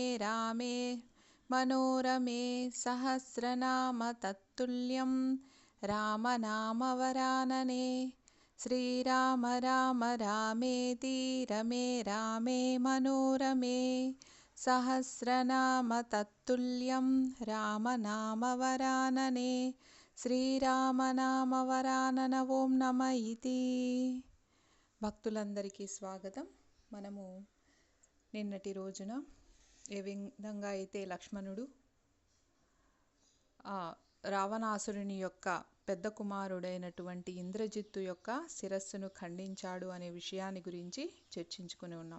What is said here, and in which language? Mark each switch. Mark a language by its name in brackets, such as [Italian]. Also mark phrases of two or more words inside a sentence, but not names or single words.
[Sanskrit] रामे मनोरमे सहस्रनाम तत्तुल्यं रामनामवरानने श्रीराम राम रामेति रमे रामे मनोरमे सहस्रनाम तत्तुल्यं रामनामवरानने శ్రీరామనామవరానన ఓం నమ ఇతి. [Telugu] భక్తులందరికీ స్వాగతం. మనము నిన్నటి రోజున ఏ విధంగా అయితే లక్ష్మణుడు రావణాసురుని యొక్క పెద్ద కుమారుడైనటువంటి ఇంద్రజిత్తు యొక్క శిరస్సును ఖండించాడు అనే విషయాన్ని గురించి చర్చించుకుని ఉన్నాం.